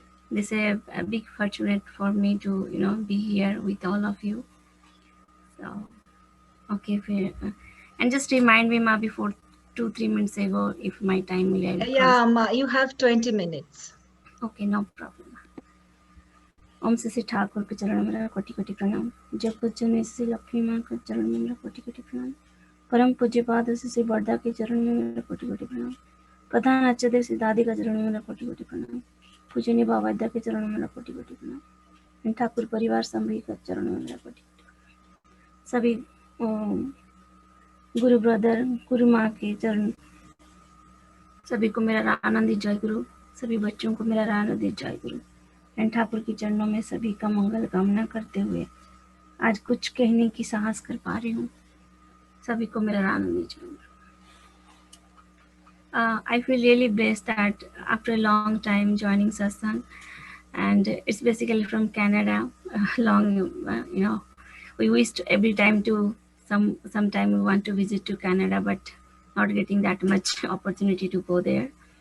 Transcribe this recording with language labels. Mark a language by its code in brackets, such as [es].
[en] This is a big fortunate for me to, be here with all of you. So, okay, and just remind me, Ma, before 2-3 minutes ago, if my time will. Yeah, Ma, you have 20 minutes. Okay, no problem. [hi] ओम श्री ठाकुर के चरण में मेरा कोटि कोटि प्रणाम। जब पूजन श्री लक्ष्मी माँ के चरण में मेरा कोटि कोटि प्रणाम। परम पूज्य पाद श्री वर्धा के चरण में मेरा कोटि कोटि प्रणाम। प्रधान आचार्य श्री दादी का चरण में मेरा कोटि कोटि प्रणाम। पूजनीय बाबा के चरण में मेरा कोटि कोटि प्रणाम। ठाकुर परिवार सभी के चरण में मेरा कोटि कोटि प्रणाम। सभी गुरु ब्रदर, गुरु माँ के चरण, सभी को मेरा आनंदित जय गुरु। सभी बच्चों को मेरा आनंदित जय गुरु। ठाकुर के चरणों में सभी का मंगल कामना करते हुए आज कुछ कहने की साहस कर पा रही हूँ। सभी को मेरा आनंदित जय गुरु। [en] I feel really blessed that after a long time joining satsang, and it's basically from Canada. Long, we wished every time to sometime we want to visit to Canada, but not getting that much opportunity to go there.